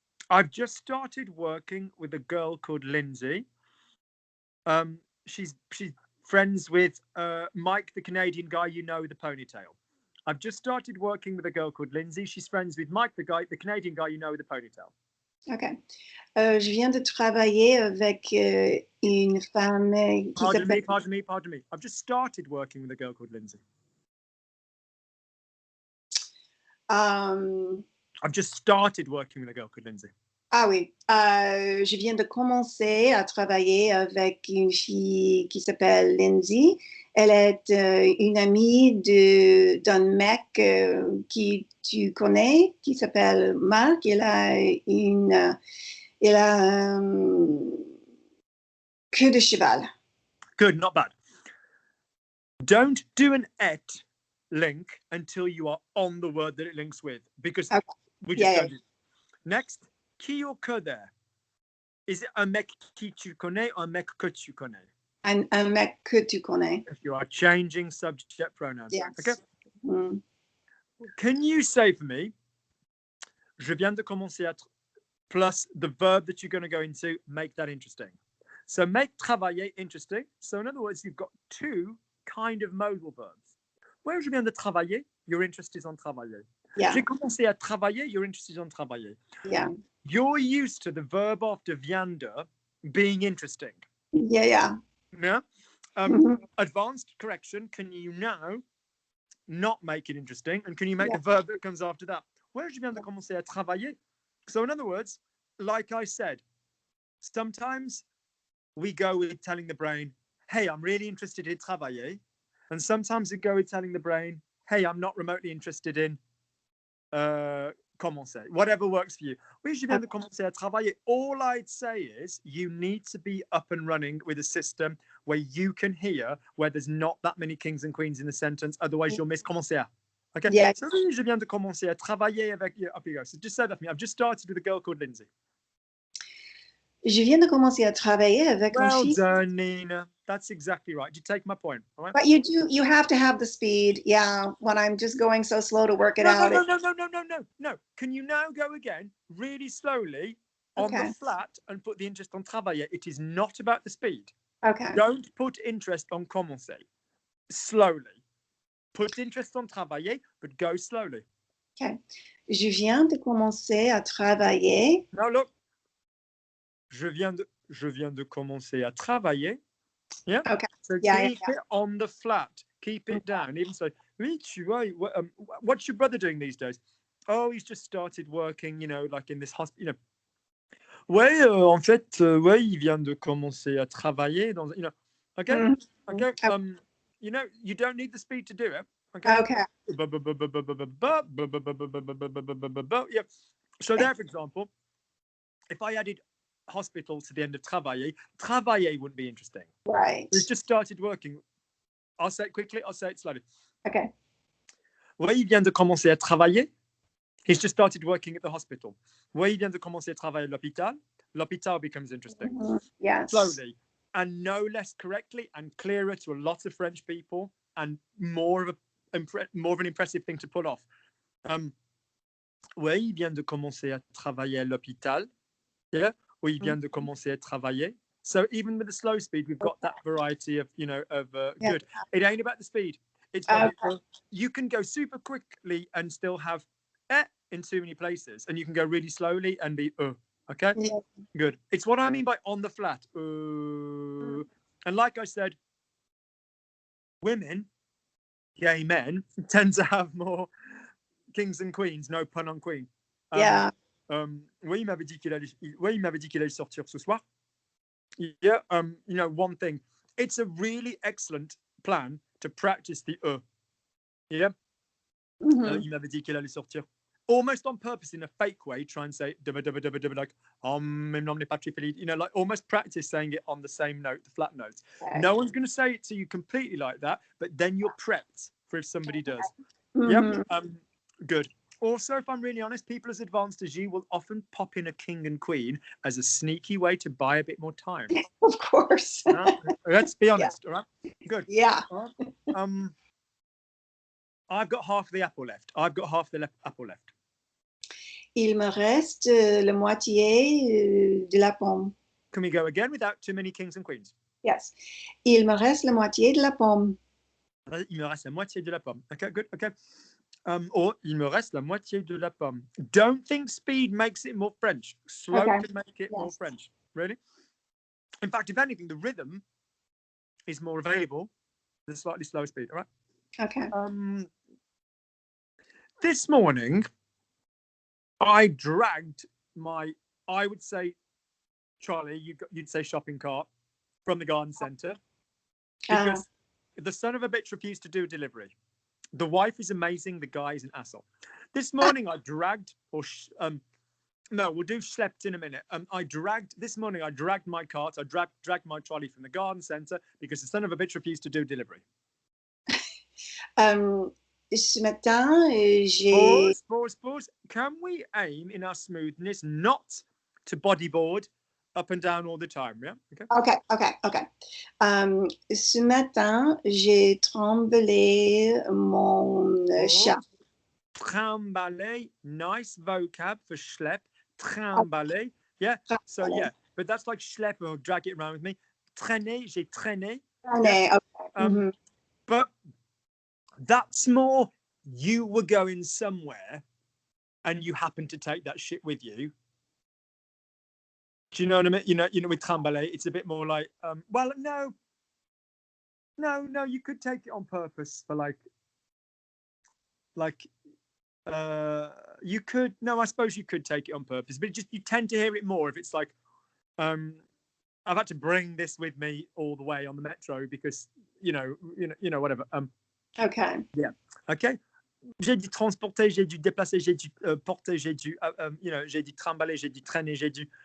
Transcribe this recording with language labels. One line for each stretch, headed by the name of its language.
English: I've just started working with a girl called Lindsay. She's friends with Mike, the Canadian guy, you know, with the ponytail. I've just started working with a girl called Lindsay. She's friends with Mike, the Canadian guy, you know, with the ponytail. Okay.
French: Je viens de travailler avec une femme qui s'appelle...
English: Pardon me. I've just started working with a girl called Lindsay. I've just started working with a girl called Lindsay.
French: Ah oui. Je viens de commencer à travailler avec une fille qui s'appelle Lindsay. Elle est une amie d'un mec qui tu connais, qui s'appelle Marc. Il a queue de cheval.
English: Good, not bad. Don't do an et link until you are on the word that it links with, because we just don't do it. Next, qui ou que there? Is it
French: un mec qui tu connais
English: or
French: un mec que tu connais?
English: Un mec que tu connais. If you are changing subject pronouns. Yes. Okay. Can you say for me,
French: je viens de commencer à
English: plus the verb that you're going to go into, make that interesting. So make travailler interesting. So in other words, you've got two kind of modal verbs. Where
French: je viens de travailler,
English: your interest is on travailler. Yeah.
French: J'ai commencé à travailler,
English: your interest is on travailler. Yeah. You're used to the verb after viande being interesting. Yeah. Yeah. Advanced correction. Can you now not make it interesting? And can you make the verb that comes after that?
French: Where je viens de commencer à travailler?
English: So in other words, like I said, sometimes we go with telling the brain, hey, I'm really interested in travailler. And sometimes we go with telling the brain, hey, I'm not remotely interested in commencer. Whatever works for you.
French: Oui, je viens de commencer à travailler.
English: All I'd say is you need to be up and running with a system where you can hear where there's not that many kings and queens in the sentence. Otherwise, you'll miss commencer à. Okay. Yeah.
French: So oui, je viens de commencer à travailler avec.
English: Up you go. So just say that for me. I've just started with a girl called Lindsay.
French: Je viens de commencer à travailler avec une fille.
English: Well done, Nina. That's exactly right. You take my point. All right? But you have to have the speed. Yeah, when I'm just going so slow to work it out. No. Can you now go again really slowly on the flat and put the interest on travailler? It is not about the speed. Okay. Don't put interest on commencer. Slowly. Put interest on travailler, but go slowly. Okay.
French: Je viens de commencer à travailler.
English: Now look,
French: je viens de commencer à travailler.
English: Yeah. Okay. So keep it on the flat. Keep it down. Even so,
French: oui, tu vois,
English: what's your brother doing these days? Oh, he's just started working, like in this hospital,
French: Ouais, en fait, ouais, il vient de commencer à travailler dans,
English: okay, okay, you don't need the speed to do it, okay. Okay. Yeah. So there, for example, if I added hospital to the end of travailler wouldn't be interesting. Right. It's just started working. I'll say it quickly, I'll say it slowly. Okay.
French: Ouais, il vient de commencer à travailler.
English: He's just started working at the hospital.
French: Ouais, il vient de commencer à travailler à l'hôpital.
English: L'hôpital becomes interesting. Yes. Slowly, and no less correctly and clearer to a lot of French people, and more of an impressive thing to pull off.
French: Ouais, il vient de commencer à travailler à l'hôpital.
English: Yeah, or
French: il vient de commencer à travailler.
English: So even with the slow speed, we've got that variety of, good. It ain't about the speed. It's about you can go super quickly and still have in too many places, and you can go really slowly and be okay. Yeah. Good. It's what I mean by on the flat. And like I said, women, gay men, tend to have more kings and queens. No pun on queen. Yeah.
French: Oui, il m'avait dit qu'il allait sortir ce soir.
English: Yeah. One thing. It's a really excellent plan to practice the Yeah.
French: Il m'avait dit qu'il allait sortir.
English: Almost on purpose, in a fake way, try and say like like almost practice saying it on the same note, the flat notes. Okay. No one's going to say it to you completely like that, but then you're prepped for if somebody does. Yep. Good. Also, if I'm really honest, people as advanced as you will often pop in a king and queen as a sneaky way to buy a bit more time. Of course. Let's be honest. All right. Good. Yeah. I've got half the apple left. Apple left.
French: Il me reste la moitié de la pomme.
English: Can we go again without too many kings and queens? Yes.
French: Il me reste la moitié de la pomme. Il me reste la moitié de la pomme.
English: Okay, good. Okay. Or
French: il me reste la moitié de la pomme.
English: Don't think speed makes it more French. Slow can make it more French. Really? In fact, if anything, the rhythm is more available than slightly slower speed. All right. Okay. This morning, I dragged I would say, Charlie, you'd say shopping cart from the garden centre because the son of a bitch refused to do a delivery. The wife is amazing. The guy is an asshole. This morning I dragged, no, we'll do schlepped in a minute. This morning I dragged my cart. I dragged my trolley from the garden centre because the son of a bitch refused to do delivery.
French: Ce matin, j'ai...
English: Pause. Can we aim in our smoothness not to bodyboard up and down all the time? Yeah. Okay.
French: Ce matin, j'ai tremblé mon chat.
English: Trimballer, nice vocab for schlepp. Trimballer. Yeah. So yeah, but that's like schlepp or drag it around with me.
French: Traîner, j'ai traîné.
English: Yeah. Okay. But that's more you were going somewhere and you happened to take that shit with you. Do you know what I mean? With trimballer, it's a bit more like, well, no, you could take it on purpose for you could, no, I suppose you could take it on purpose, but you tend to hear it more if it's like, I've had to bring this with me all the way on the metro because, whatever. Okay. Yeah. Okay.
French: J'ai dit transporter, j'ai dû déplacer, j'ai dû porter, j'ai dû, j'ai dit trimballer, j'ai dit traîner, j'ai dû.